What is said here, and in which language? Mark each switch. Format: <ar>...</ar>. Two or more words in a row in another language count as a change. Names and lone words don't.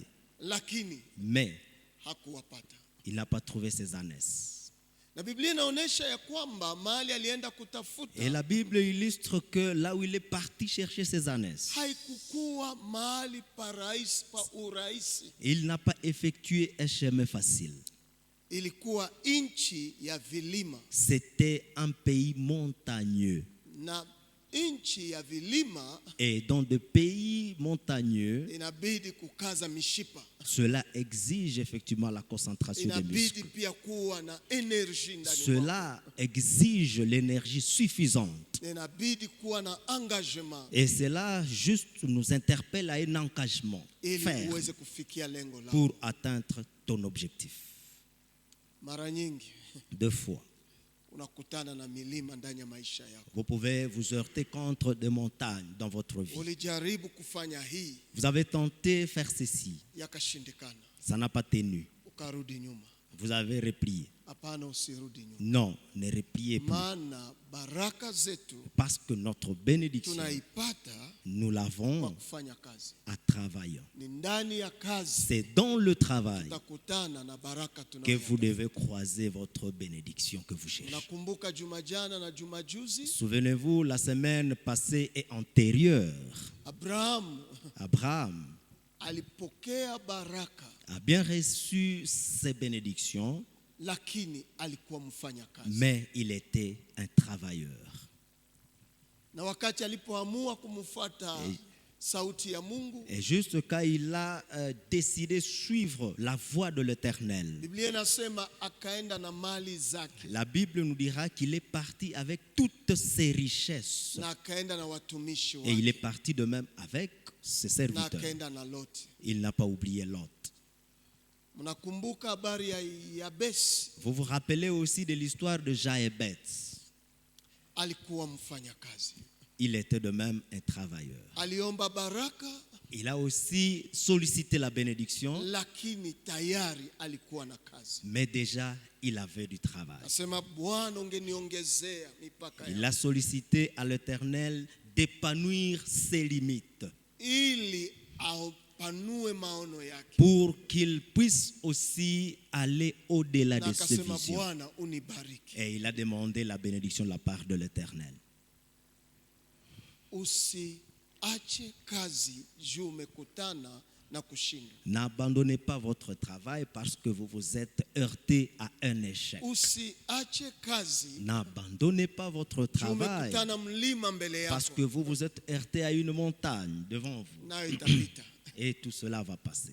<sw>lakini</sw> <fr>mais</fr> <sw>hakuwapata.</sw> <fr>il n'a pas trouvé ses ânesses.</fr> <sw>Na Biblia inaonyesha ya kwamba mahali alienda kutafuta</sw> <fr>Et la Bible illustre que là où il est parti chercher ses ânesses,</fr> <sw>haikukuwa mahali pa urahisi,</sw> <fr>il n'a pas effectué un chemin facile.</fr> <sw>ilikuwa nchi ya vilima,</sw> <fr>C'était un pays montagneux.</fr> <sw>na nchi ya vilima</sw> <fr>Et dans des pays montagneux,</fr> <sw>inabidi kukaza mishipa,</sw> <fr>cela exige effectivement la concentration des</fr> <sw>inabidi</sw> <fr>muscles.</fr> <sw>pia kuwa na energy ndani mwako,</sw> <fr>Cela exige l'énergie suffisante.</fr> <sw>inabidi kuwa na engagement</sw> <fr>Et cela juste nous interpelle à un engagement</fr> <sw>ili</sw> <fr>ferme</fr> <sw>uweze kufikia lengo lako.</sw> <fr>pour atteindre ton objectif.</fr> <sw>Mara nyingi</sw> <fr>Deux fois,</fr> <sw>unakutana na milima ndani ya maisha yako.</sw> <fr>vous pouvez vous heurter contre des montagnes dans votre vie.</fr> <sw>Ulijaribu kufanya hii,</sw> <fr>Vous avez tenté de faire ceci,</fr> <sw>yakashindikana,</sw> <fr>ça n'a pas tenu.</fr> <sw>ukarudi nyuma.</sw> <fr>Vous avez replié.</fr> <sw>Hapana, usirudi nyuma,</sw> <fr>Non, ne repliez plus.</fr> <sw>maana baraka zetu</sw> <fr>Parce que notre bénédiction,</fr> <sw>tunaipata</sw> <fr>nous</fr> <sw>kwa</sw> <fr>l'avons</fr> <sw>kufanya kazi.</sw> <fr>à travaillant.</fr> <sw>Ni ndani ya kazi</sw> <fr>C'est dans le travail</fr> <sw>utakutana na baraka</sw> <fr>que vous</fr> <sw>tunayoyapata.</sw> <fr>devez croiser votre bénédiction que vous cherchez.</fr> <sw>Unakumbuka juma jana na juma juzi,</sw> <fr>Souvenez-vous, la semaine passée et antérieure, Abraham</fr> <sw>alipokea baraka,</sw> <fr>a bien reçu ses bénédictions,</fr> <sw>lakini alikuwa mfanya kazi.</sw> <fr>mais il était un travailleur.</fr> <sw>Na wakati alipoamua kumfuata sauti ya Mungu,</sw> <fr>Et juste quand il a décidé de suivre la voie de l'Éternel,</fr> <sw>Biblia inasema akaenda na mali zake</sw> <fr>la Bible nous dira qu'il est parti avec toutes ses richesses.</fr> <sw>na akaenda na watumishi</sw> <fr>Et il est</fr> <sw>wake</sw> <fr>parti de même avec ses</fr> <sw>na</sw> <fr>serviteurs.</fr> <sw>akaenda na Loti.</sw> <fr>Il n'a pas oublié Lot.</fr> <sw>Mnakumbuka habari ya Yabesi,</sw> <fr>Vous vous rappelez aussi de l'histoire de Jaébet.</fr> <sw>alikuwa mfanya kazi,</sw> <fr>Il était de même un travailleur.</fr> <sw>aliomba baraka,</sw> <fr>Il a aussi sollicité la bénédiction,</fr> <sw>lakini tayari alikuwa na kazi.</sw> <fr>mais déjà il avait du travail.</fr> <sw>Nasema Bwana, ungeniongezea mipaka</sw> <fr>Il</fr> <sw>ya</sw> <fr>a sollicité à l'Éternel d'épanouir ses limites</fr> <sw>ili apanue maono yake,</sw> <fr>pour qu'il puisse aussi aller au-delà</fr> <sw>na</sw> <fr>de ses</fr> <sw>akasema</sw> <fr>visions.</fr> <sw>Bwana unibariki.</sw> <fr>Et il a demandé la bénédiction de la part de l'Éternel.</fr> <sw>Usiache kazi juu umekutana na kushindwa.</sw> <fr>N'abandonnez pas votre travail parce que vous vous êtes heurté à un échec.</fr> <sw>Usiache kazi</sw> <fr>N'abandonnez pas votre</fr> <sw>juu</sw> <fr>travail</fr> <sw>umekutana mlima mbele</sw> <fr>parce</fr> <sw>yako,</sw> <fr>que vous vous êtes heurté à une montagne devant vous.</fr> <sw>nayo itapita.</sw> <fr>Et tout cela va passer.</fr>